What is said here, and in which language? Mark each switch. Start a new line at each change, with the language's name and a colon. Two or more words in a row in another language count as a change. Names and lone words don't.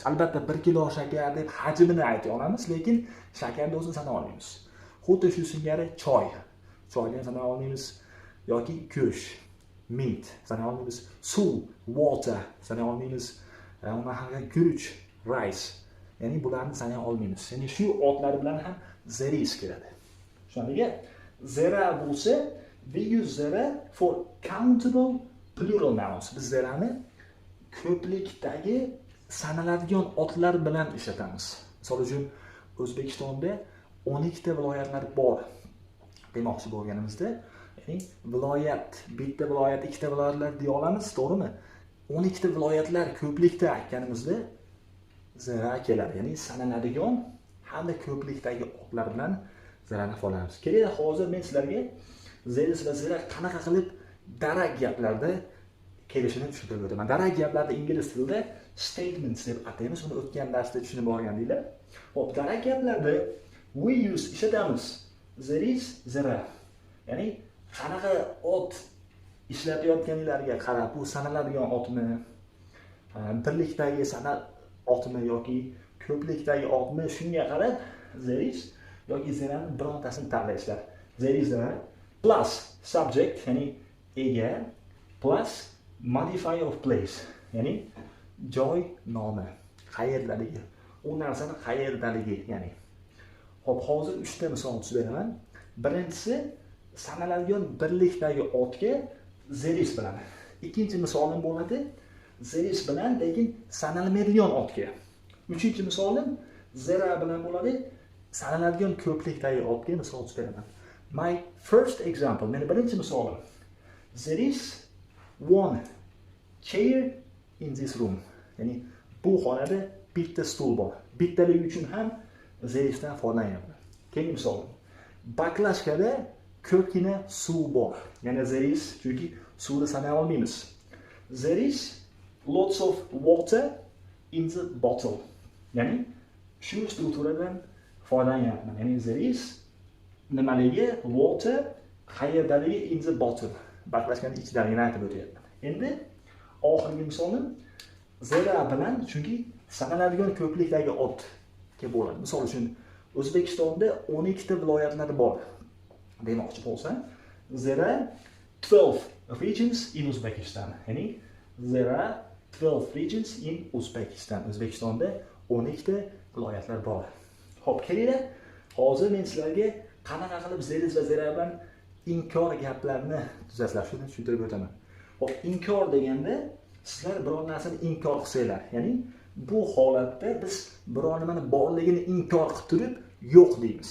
Uzbek: Albatta 1 kilo shakar deb hajmini ayta olamiz, lekin shakarni o'zini sana olmaymiz. Xuddi shu singari choyni sana olmaymiz, yoki go'sht, meat sana olmaymiz, suv, water sana olmaymiz, unaqa guruch, rice, ya'ni bularni sana olmaymiz. Ya'ni shu otlar bilan ham
English: there is
Uzbek: keladi. Shunga there bo'lsa,
English: we use there for countable plural nouns.
Uzbek: Biz there'ni ko'plikdagi sanaladigan otlar bilan ishlatamiz. Misol uchun O'zbekistonda 12 ta viloyatlar bor demoqchi bo'lganimizda, ya'ni viloyat, bitta viloyat, ikkita viloyatlar deya olamiz, to'g'rimi? 12 ta viloyatlar ko'plikda aytganimizda zira keladi. Ya'ni sanaladigan hamda ko'plikdagi otlar bilan zirani foydalanamiz. Kelinglar, hozir men sizlarga
English: there is
Uzbek: va zira qanaqa qilib darak gaplarda kelishini tushuntirib o'taman. Darak gaplarda ingliz tilida statements deb ataymiz. Buni o'tgan darsda tushunib olgandinglar. Xo'p, darak gaplarda
English: we use
Uzbek: ishlatamiz
English: there is, there.
Uzbek: Ya'ni qanaqa ot ishlatayotganlarga qarab, bu sanaladigan otmi birlikdagi sana otmi yoki ko'plikdagi otmi shunga qarab
English: there is
Uzbek: yoki zerani birontasini tanlaysizlar.
English: There is plus subject
Uzbek: ya'ni ega
English: plus modifier of place
Uzbek: ya'ni joy nomi, qayerdaligi, u narsani qayerdaligi ya'ni. Xo'p, hozir 3 ta misol tuzib beraman. Birinchisi sanaladigan birlikdagi otga
English: there is
Uzbek: bilan. Ikkinchi misolim bo'ladi
English: there is
Uzbek: bilan lekin sanalmaydigan otga. Uchinchi misolim zera bilan bo'ladi sanaladigan ko'plikdagi otga misol tuzib beraman.
English: My first example,
Uzbek: meni birinchi misolim.
English: There is one chair in this room.
Uzbek: Ya'ni bu xonada bitta stul bor. Bittaligi uchun ham
English: there isdan
Uzbek: foydalanyapman. Keyingi misol. Baklashkada ko'pgina suv bor. Yana
English: there is
Uzbek: chunki suvni sanay olmaymiz.
English: There is lots of water in the bottle.
Uzbek: Ya'ni shu strukturadan foydalanyapman. Ya'ni
English: there is
Uzbek: nimaligi water qayerdaligi
English: in the bottle.
Uzbek: Baklashkani ichidaligini aytib o'tyapman. Endi oxirgi misolim zera bilan chunki sanaladigan ko'plikdagi otga bo'ladi. Misol uchun O'zbekistonda 12 ta viloyatlar bor demoqchi bo'lsam,
English: there are 12 regions in Uzbekistan. Ya'ni there are 12 regions in Uzbekistan.
Uzbek: O'zbekistonda 12 ta viloyatlar bor. Xo'p, kelinglar. Hozir men sizlarga qanaqa qilib zeriz va zera bilan inkor gaplarni tuzasizlar, shuni tushuntirib o'taman. Xo'p, inkor deganda sizlar biror narsani inkor qilsanglar, ya'ni bu holatda biz biror nimani borligini inkor qilib turib yo'q deymiz.